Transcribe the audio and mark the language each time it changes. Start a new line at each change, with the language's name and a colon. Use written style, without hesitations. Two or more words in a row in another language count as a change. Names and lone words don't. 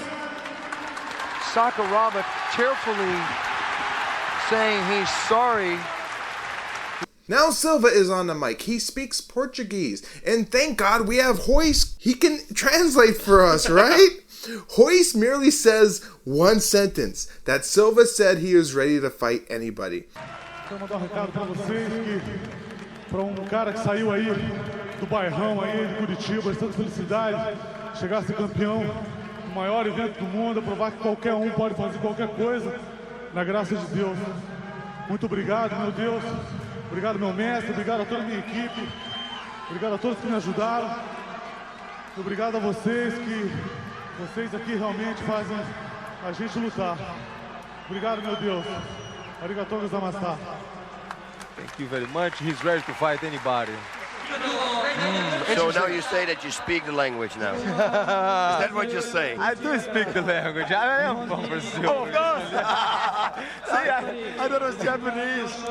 English: Sakuraba tearfully saying he's sorry. Now Silva is on the mic. He speaks Portuguese. And thank God we have Hoist. He can translate for us, right? Hoist merely says one sentence, that Silva said he is ready to fight anybody.
Portuguese: Quero mandar recado para vocês que para cara que saiu aí do bairrão aí de Curitiba, de tanta felicidade, chegar a ser campeão do maior evento do mundo, provar que qualquer pode fazer qualquer coisa, na graça de Deus. Muito obrigado, meu Deus. Obrigado, meu mestre. Obrigado a toda a minha equipe. Obrigado a todos que me ajudaram. Obrigado a vocês, que vocês aqui realmente fazem a gente lutar. Obrigado, meu Deus.
Japanese: ありがとうございます.
English: Thank you very much. He's ready to fight anybody. So now you say that you speak the language now. Is that what you're saying? I do speak the language. I am from Brazil. Oh, of course. See, I thought it was Japanese.